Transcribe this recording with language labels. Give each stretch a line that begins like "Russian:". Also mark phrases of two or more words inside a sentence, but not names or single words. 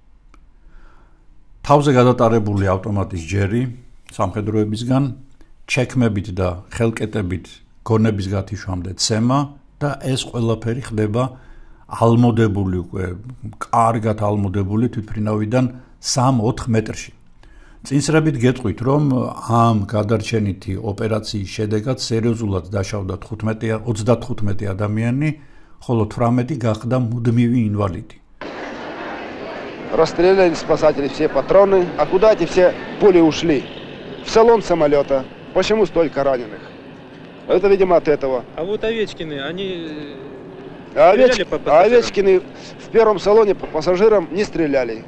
Georgian: თავზე გადატარებული ავტომატის ჯერი სამხედროებისგან, ჩექმებით და ხელკეტებით გონების გათიშვამდე ცემა და ეს ყველაფერი ხდება ალმოდებული უკვე, კარგად ალმოდებული თვითმფრინავიდან 3-4 მეტრში. წინსრებით გეტყვით, რომ ამ გადარჩენითი ოპერაციის შედეგად სერიოზულად დაშავდა 35 ადამიანი, ხოლო 18 გახდა მუდმივი ინვალიდი.
Russian: Расстреляли спасатели все патроны, а куда эти все пули ушли? В салон самолета. Почему столько раненых? Это, видимо, от этого. А вот Овечкины, они... Овечкины в первом салоне по пассажирам не стреляли.